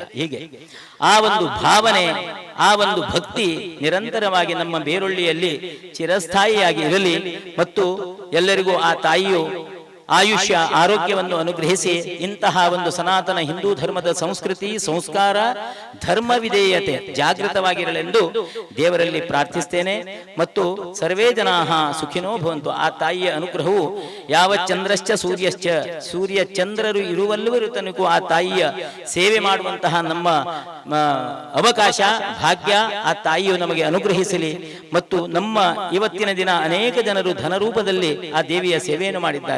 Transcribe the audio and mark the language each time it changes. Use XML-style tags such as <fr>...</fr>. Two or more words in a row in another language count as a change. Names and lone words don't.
<kn>ಹೀಗೆ ಆ ಒಂದು ಭಾವನೆ, ಆ ಒಂದು ಭಕ್ತಿ ನಿರಂತರವಾಗಿ ನಮ್ಮ ಬೇರೊಳ್ಳಿಯಲ್ಲಿ ಚಿರಸ್ಥಾಯಿಯಾಗಿ ಇರಲಿ. ಮತ್ತು ಎಲ್ಲರಿಗೂ ಆ ತಾಯಿಯು ಆಯುಷ್ಯ ಆರೋಗ್ಯವನ್ನು ಅನುಗ್ರಹಿಸಿ ಇಂತಹ ಒಂದು ಸನಾತನ ಹಿಂದೂ ಧರ್ಮದ ಸಂಸ್ಕೃತಿ ಸಂಸ್ಕಾರ ಧರ್ಮ ವಿಧೇಯತೆ ಜಾಗೃತವಾಗಿರಲೆಂದು ದೇವರಲ್ಲಿ ಪ್ರಾರ್ಥಿಸ್ತೇನೆ.</kn> <sa>ಮತ್ತು ಸರ್ವೇ ಜನಾಃ ಸುಖಿನೋ ಭವಂತು.</sa> <kn>ಆ ತಾಯಿಯ ಅನುಗ್ರಹವು ಯಾವ</kn> <sa>ಚಂದ್ರಶ್ಚ ಸೂರ್ಯಶ್ಚ</sa> <kn>ಸೂರ್ಯ ಚಂದ್ರರು ಇರುವಲ್ಲವರೂ ತನಕ ಆ ತಾಯಿಯ ಸೇವೆ ಮಾಡುವಂತಹ ನಮ್ಮ ಅವಕಾಶ ಭಾಗ್ಯ ಆ ತಾಯಿಯು ನಮಗೆ ಅನುಗ್ರಹಿಸಲಿ. ಮತ್ತು ನಮ್ಮ ಇವತ್ತಿನ ದಿನ ಅನೇಕ ಜನರು ಧನರೂಪದಲ್ಲಿ ಆ ದೇವಿಯ ಸೇವೆಯನ್ನು ಮಾಡಿದ್ದಾರೆ.</kn>